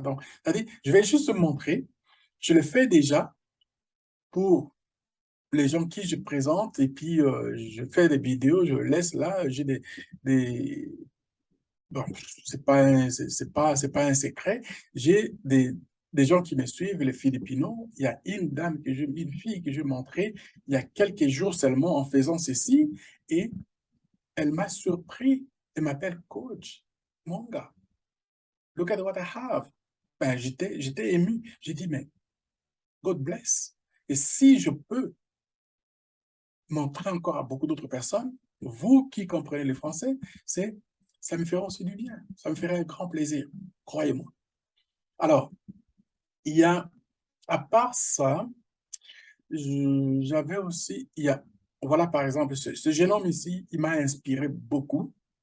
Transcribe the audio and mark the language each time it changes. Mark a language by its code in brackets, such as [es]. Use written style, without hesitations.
[fr] Donc, c'est-à-dire, je vais juste montrer. Je le fais déjà pour les gens qui je présente et puis je fais des vidéos, je laisse là, j'ai des bon, c'est pas un secret. J'ai des gens qui me suivent, les Philippinos. Il y a une fille que je montrais il y a quelques jours seulement en faisant ceci et elle m'a surpris. Elle m'appelle coach. Mon gars, [en] look at what I have. [fr] Ben, j'étais ému. J'ai dit, mais [en] God bless. [fr] Et si je peux montrer encore à beaucoup d'autres personnes, vous qui comprenez le français, ça me ferait aussi du bien. Ça me ferait un grand plaisir, croyez-moi. Alors, il y a, à part ça, j'avais aussi, voilà par exemple, ce jeune homme ici, il m'a inspiré beaucoup.